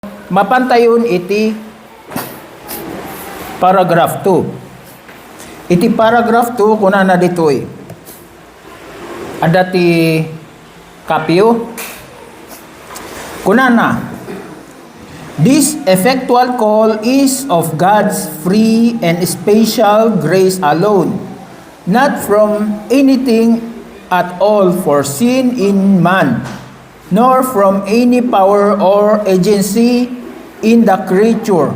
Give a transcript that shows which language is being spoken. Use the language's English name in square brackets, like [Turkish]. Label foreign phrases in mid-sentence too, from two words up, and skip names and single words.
[Iloko] mapantayon iti paragraph 2. Iti paragraph 2 kuna na ditoy. Ada ti kapyo. Kuna na. [English] This effectual call is of God's free and special grace alone, not from anything at all foreseen in man, nor from any power or agency in the creature.